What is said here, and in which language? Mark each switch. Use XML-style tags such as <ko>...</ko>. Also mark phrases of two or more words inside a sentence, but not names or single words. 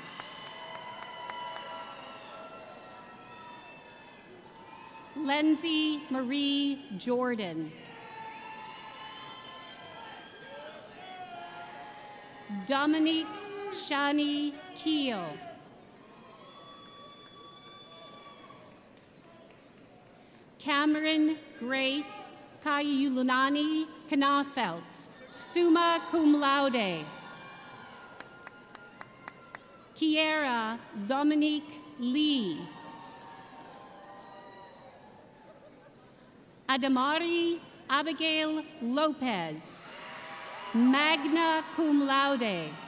<en>Lindsay Marie Jordan. Dominique Shani Keel. Cameron Grace Kayulunani Knafelts,</en> <la>summa cum laude.</la> <en>Kiera Dominique Lee. Adamari Abigail Lopez,</en> <la>magna cum laude.</la>